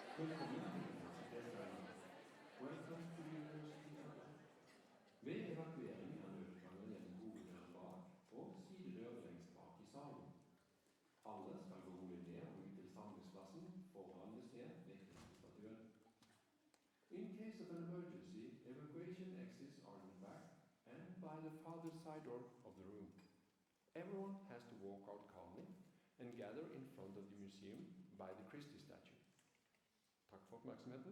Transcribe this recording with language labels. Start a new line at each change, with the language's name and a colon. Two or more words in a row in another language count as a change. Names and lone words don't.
English: Welcome to the University Tower.
Norwegian: Ved evakuering er nødutgangen gjennom hoveddøren bak og sidedør lengst bak i salen. Alle skal gå rolig ned og ut til samlingsplassen foran museet ved Krististatuen.
English: In case of an emergency, evacuation exits are in the back and by the farther side door of the room. Everyone has to walk out calmly and gather in front of the museum by the Christie statue.
Norwegian: Takk for oppmerksomheten.